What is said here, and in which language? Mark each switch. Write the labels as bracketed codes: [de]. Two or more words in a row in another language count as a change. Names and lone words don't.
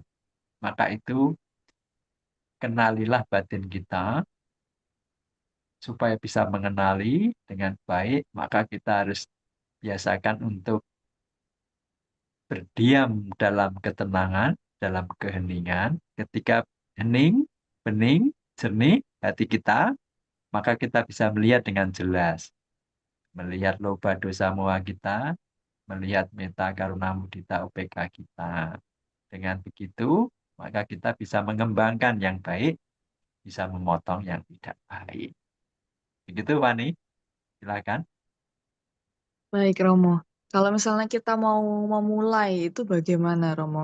[id] Maka itu kenalilah batin kita supaya bisa mengenali dengan baik, maka kita harus biasakan untuk berdiam dalam ketenangan, dalam keheningan. Ketika hening, bening, jernih hati kita, maka kita bisa melihat dengan jelas. Melihat [pi] loba dosa moha [id] kita, melihat [pi] meta karuna mudita upeka [id] kita. Dengan begitu, maka kita bisa mengembangkan yang baik, bisa memotong yang tidak baik. Begitu, Wani. Silakan. Baik, Romo. Kalau misalnya kita mau memulai itu bagaimana, Romo?